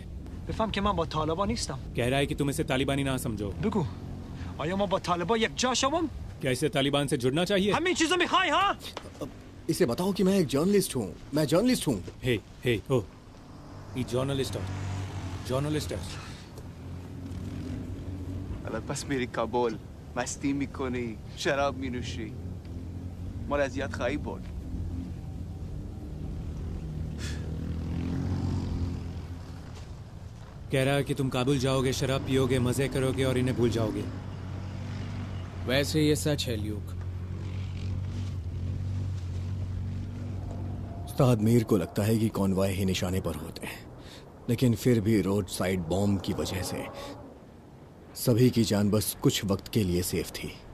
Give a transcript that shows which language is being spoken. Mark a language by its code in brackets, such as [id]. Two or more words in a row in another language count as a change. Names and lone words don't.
[hi] कह रहा है कि तुम इसे तालिबानी ना समझो। क्या इसे तालिबान से जुड़ना चाहिए? इसे बताओ कि मैं एक जर्नलिस्ट हूँ। मैं जर्नलिस्ट हूँ। हे हो, ये जर्नलिस्ट है। [fa] پس میری کابل مستی میکنی شراب مینوشی ما را اذیت خواهی برد [hi] कह रहा है कि तुम काबुल जाओगे, शराब पियोगे, मजे करोगे और इन्हें भूल जाओगे। वैसे ये सच है ल्यूक। उस्ताद मीर को लगता है कि कॉन्वॉय ही निशाने पर होते हैं, लेकिन फिर भी [en] road side bomb [hi] की वजह से सभी की जान बस कुछ वक्त के लिए सेफ थी।